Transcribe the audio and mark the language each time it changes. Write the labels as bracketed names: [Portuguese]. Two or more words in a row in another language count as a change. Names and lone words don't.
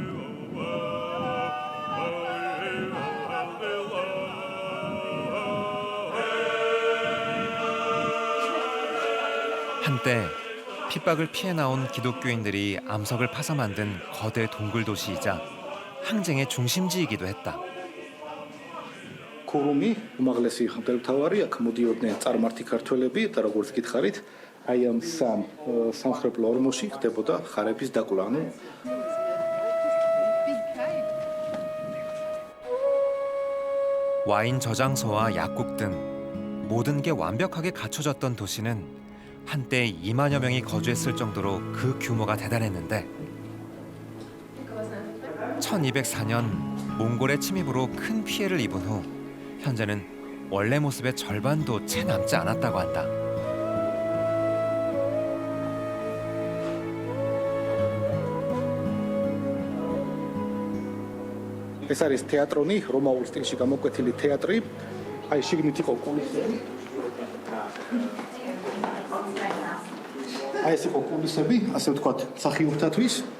[Korean] 한때 핍박을 피해 나온 기독교인들이 암석을 파서 만든 거대 동굴 도시이자 항쟁의 중심지이기도 했다. [Georgian] ქურუმი უმაღლესი მღვდელმთავარი აქ მოდიოდნენ წარმართი ქართველები და როგორც გითხარით აი ამ სამხედრო ორმოში ხდებოდა ხარების დაკლა. ანუ [Korean] 와인 저장소와 약국 등 모든 게 완벽하게 갖춰졌던 도시는 한때 2만여 명이 거주했을 정도로 그 규모가 대단했는데 1204년 몽골의 침입으로 큰 피해를 입은 후 현재는 원래 모습의 절반도 채 남지 않았다고 한다. [Georgian] ეს არის თეატრონი, რომაულ სტილში გამოკვეთილი თეატრი. აი შიგნით იყო კულისები. აი ეს იყო კულისები, ასე ვთქვათ, მსახიობთათვის.